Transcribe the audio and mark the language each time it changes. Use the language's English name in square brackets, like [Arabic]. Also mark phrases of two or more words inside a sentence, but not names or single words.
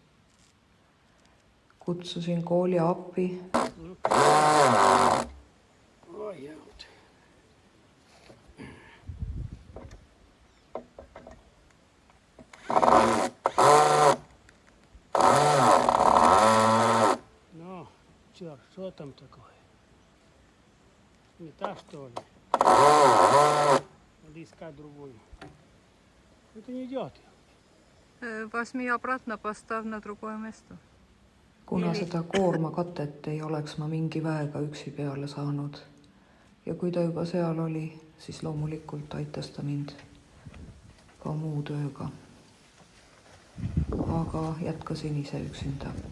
[Estonian] Kutsusin kooli appi. No, [Russian] что там такое? Не та, что ли? Надо искать другую. Это не идет. Возьми обратно, поставь на другое место. [Estonian] Kuna seda koormakatet ei oleks ma mingi väega üksi peale saanud. Ja kui ta juba seal oli, siis loomulikult aitas ta mind ka muu tööga. Aga jätkasin ise üksinda.